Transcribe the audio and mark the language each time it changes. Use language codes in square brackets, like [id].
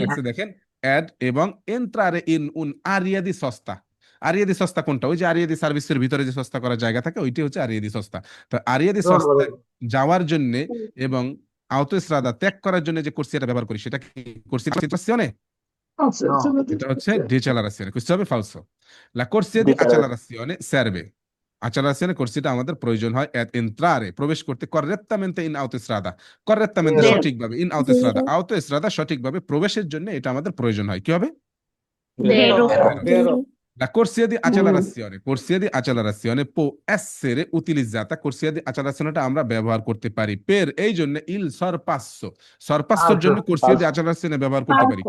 [bn] লাগছে দেখেন, অ্যাড এবং এন্ট্রারে ইন উন আরিয়া দি সস্তা। আরিয়া দি সস্তা কোনটা? ওই যে আরিয়া দি সার্ভিসের ভিতরে যে সস্তা করার জায়গা থাকে ওইটি হচ্ছে আরিয়া দি সস্তা। তো আরিয়া দি সস্তা যাওয়ার জন্য এবং আউতোস্ট্রাদা ত্যাগ করার জন্য যে কোর্সিয়াটা ব্যবহার করি সেটা কি কোর্সিয়ানে? এটা হচ্ছে ডিচেলারাসিওনে, বুঝতে হবে ফালসো। [it] লা corsia di accelerazione serve accelerazione [bn] কোর্সিটা আমাদের প্রয়োজন হয় [it] ad entrare [bn] প্রবেশ করতে [it] correttamente in autostrada correttamente Vero. [bn] সঠিকভাবে [it] in autostrada autostrada [bn] সঠিকভাবে প্রবেশের জন্য এটা আমাদের প্রয়োজন হয়। কি হবে? [it] Vero. Vero. La corsia di accelerazione può essere utilizzata corsia di accelerazione [bn] আমরা ব্যবহার করতে পারি [it] per [bn] এই জন্য [it] il sorpassোর জন্য corsia di accelerazione [bn] ব্যবহার করতে পারি।